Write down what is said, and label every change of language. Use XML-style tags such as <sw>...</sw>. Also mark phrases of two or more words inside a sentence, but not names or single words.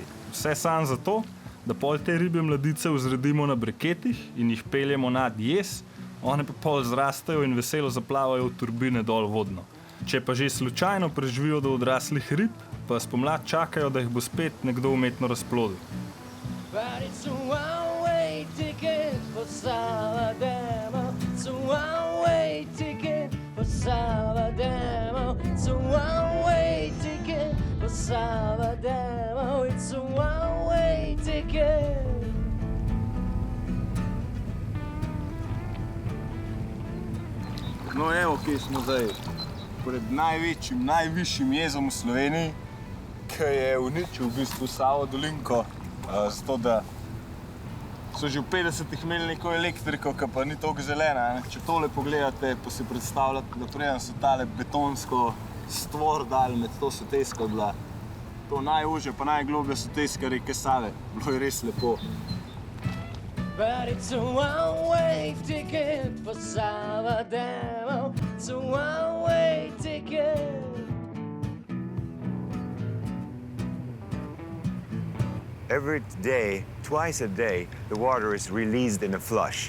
<sl>Vse samo zato, da pol te ribje mladice vzredimo na breketih in jih peljemo nad jez, one pa pol zrastajo in veselo zaplavajo v turbine dol vodno. Če pa že slučajno preživijo do odraslih rib, pa spomlad čakajo, da jih bo spet nekdo umetno razplodil.</sl> <en>But it's a one-way ticket for Salademo. It's a one-way ticket for Salademo. It's a one-way ticket for Salademo. It's a one-way ticket.</en> <sl>No evo, kje smo zdaj. Pred najvišjim jezom v Sloveniji, ki je uničil v bistvu Savo dolinko, zato da so že v 50-ih imeli neko elektriko, ki pa ni toliko zelena. Če tole pogledate, pa si predstavljate, da preden so tale betonsko stvor dali med to sotesko, bila to najužja pa najgloblja soteska reke Save. Bilo je res lepo.</sl> <en>But it's a one-way ticket for Salvador. It's a one-way ticket. Every day, twice a day, the water is released in a flush.</en>